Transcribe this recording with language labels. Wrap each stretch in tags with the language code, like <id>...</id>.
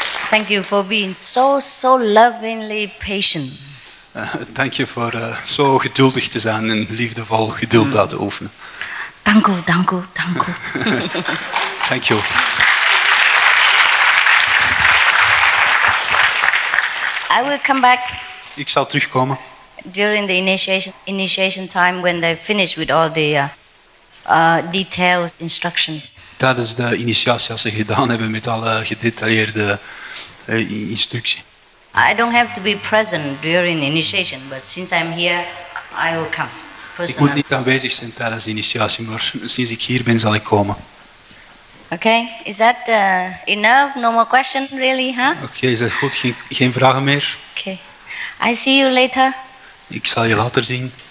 <en>Thank you for being so lovingly patient.</en> <nl>Dank je voor zo geduldig te zijn en liefdevol geduld uit te oefenen. Dank u, dank u, dank u. Dank je.</nl> <en>I will come back</en> <nl>Ik zal terugkomen</nl> <en>during the initiation time when they finish with all the detailed instructions.</en> <nl>tijdens de initiatie als ze gedaan hebben met alle gedetailleerde instructie.</nl> <en>I don't have to be present during initiation, but since I'm here, I will come.</en> <nl>Ik</nl> <en>Personally.</en> <nl>moet niet aanwezig zijn tijdens de initiatie, maar sinds ik hier ben zal ik komen.</nl> <en>Okay, is that enough? No more questions, really, huh?</en> <nl>Oké, is dat goed? Geen vragen meer?</nl> <en>Okay. I see you later.</en> <nl>Ik zal je later zien.</nl>